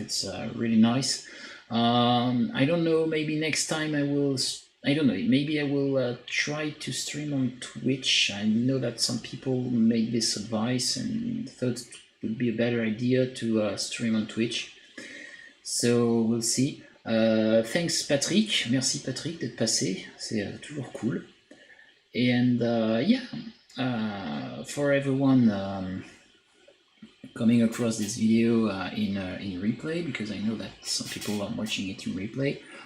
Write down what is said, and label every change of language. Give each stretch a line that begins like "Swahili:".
English: It's really nice. I don't know, maybe next time I will, I don't know, maybe I will try to stream on Twitch. I know that some people made this advice and thought it would be a better idea to stream on Twitch. So we'll see. Thanks Patrick,
French: merci Patrick d'être passé, c'est toujours cool.
English: And yeah, for everyone coming across this video in replay, because I know that some people are watching it in replay.